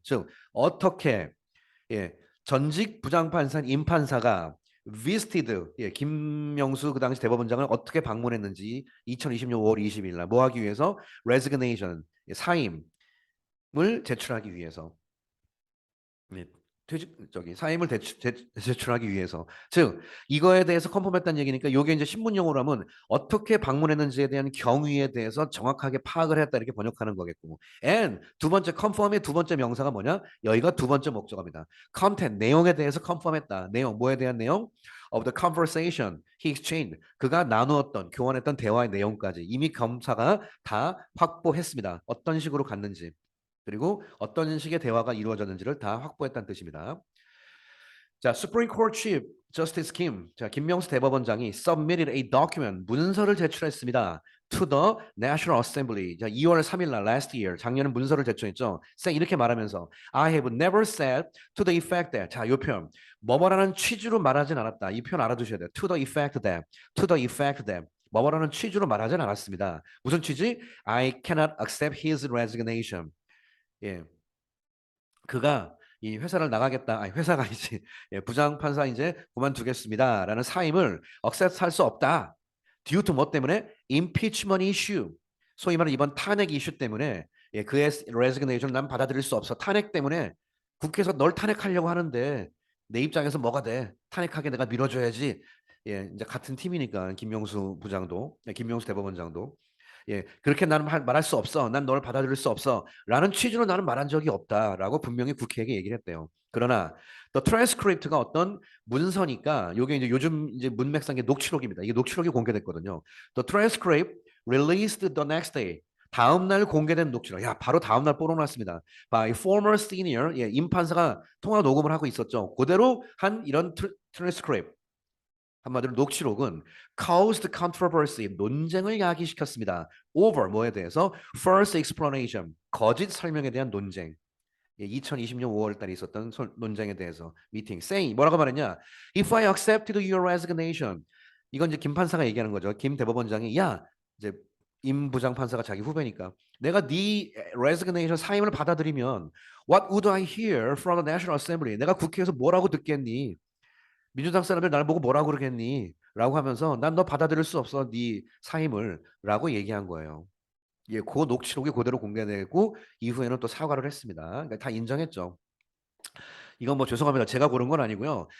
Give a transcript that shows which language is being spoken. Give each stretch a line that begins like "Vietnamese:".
Korean: 즉, 어떻게, 예, 전직 부장판사인 임판사가 visited, 예, 김명수 그 당시 대법원장을 어떻게 방문했는지 2020년 5월 20일 날 뭐 하기 위해서 resignation, 예, 사임을 제출하기 위해서 네, 사임을 제출하기 위해서. 즉 이거에 대해서 컨펌했다는 얘기니까 이게 이제 신문 용어로 하면 어떻게 방문했는지에 대한 경위에 대해서 정확하게 파악을 했다 이렇게 번역하는 거겠고.
English: and
Korean: 두 번째 컨펌의 두 번째 명사가 뭐냐? 여기가 두 번째 목적어입니다. content, 내용에 대해서 컨펌했다. 내용, 뭐에 대한 내용?
English: of the conversation he exchanged.
Korean: 그가 나누었던, 교환했던 대화의 내용까지 이미 검사가 다 확보했습니다. 어떤 식으로 갔는지. 그리고 어떤 식의 대화가 이루어졌는지를 다 확보했다는 뜻입니다. 자,
English: Supreme Court Chief Justice Kim, 자,
Korean: 김명수 대법원장이
English: submitted a document,
Korean: 문서를 제출했습니다.
English: To the National Assembly.
Korean: 자, 2월 3일 날
English: last year,
Korean: 작년에 문서를 제출했죠. 이렇게 말하면서
English: I have never said to the effect that.
Korean: 자, 이 표현. 뭐뭐라는 취지로 말하진 않았다. 이 표현 알아두셔야 돼요.
English: To the effect that. To the effect that.
Korean: 뭐뭐라는 취지로 말하진 않았습니다. 무슨 취지?
English: I cannot accept his resignation.
Korean: 예, 그가 이 회사를 나가겠다. 아니 회사가 아니지. 예, 부장 판사 이제 그만두겠습니다라는 사임을 억셉트할 수 없다.
English: due to
Korean: 뭐 때문에?
English: impeachment issue.
Korean: 소위 말하는 이번 탄핵 이슈 때문에 예, 그의 resignation 난 받아들일 수 없어. 탄핵 때문에 국회에서 널 탄핵하려고 하는데 내 입장에서 뭐가 돼? 탄핵하게 내가 밀어줘야지. 예, 이제 같은 팀이니까 김명수 부장도, 예, 김명수 대법원장도. 예, 그렇게 나는 말할 수 없어. 난 널 받아들일 수 없어. 라는 취지로 나는 말한 적이 없다라고 분명히 국회에게 얘기를 했대요. 그러나 the transcript가 어떤 문서니까 이게 이제 요즘 이제 문맥상의 녹취록입니다. 이게 녹취록이 공개됐거든요.
English: The transcript released the next day.
Korean: 다음 날 공개된 녹취록. 야, 바로 다음 날 뽀록났습니다.
English: By former senior,
Korean: 예, 임 판사가 통화 녹음을 하고 있었죠. 그대로 한 이런 transcript. 한마디로 녹취록은
English: caused controversy,
Korean: 논쟁을 야기시켰습니다. over 뭐에 대해서?
English: false explanation,
Korean: 거짓 설명에 대한 논쟁. 2020년 5월 달에 있었던 논쟁에 대해서 미팅. saying 뭐라고 말했냐?
English: If I accepted your resignation.
Korean: 이건 이제 김 판사가 얘기하는 거죠. 김 대법원장이 야, 이제 임 부장판사가 자기 후배니까 내가 네 resignation 사임을 받아들이면
English: what would I hear from the National Assembly?
Korean: 내가 국회에서 뭐라고 듣겠니? 민주당 사람들 나를 보고 뭐라고 그러겠니? 라고 하면서 난 너 받아들일 수 없어 네 사임을 라고 얘기한 거예요. 예, 그 녹취록이 그대로 공개되고 이후에는 또 사과를 했습니다. 그러니까 다 인정했죠. 이건 뭐 죄송합니다. 제가 고른 건 아니고요.